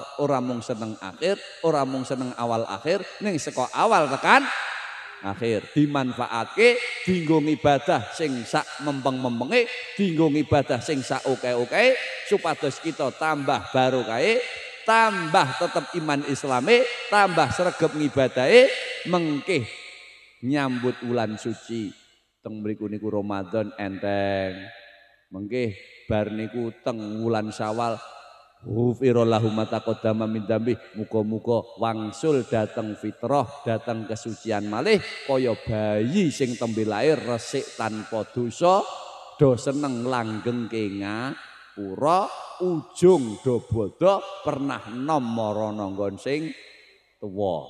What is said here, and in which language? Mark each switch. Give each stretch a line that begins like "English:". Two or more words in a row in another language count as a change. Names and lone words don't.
Javanese: ora mung seneng akhir, ora mung seneng awal akhir, ning saka awal tekan akhir dimanfaatke dienggo ibadah sing sak mempeng-mempenge, dienggo ibadah sing sak oke-oke supados kita tambah barokahe, tambah tetep iman Islame, tambah sregep ngibadahe, mengke nyambut wulan suci teng mriku niku Ramadan enteng. Mengke bar niku teng wulan Syawal
Arabic: غفر الله ما تقدم من ذنبي,
Javanese: muga-muga wangsul dateng fitrah, dateng kesucian malih kaya bayi sing tembe lair resik tanpa dosa, do seneng langgeng ngapura, ujung do bodo pernah nom marana nggon sing tuwa.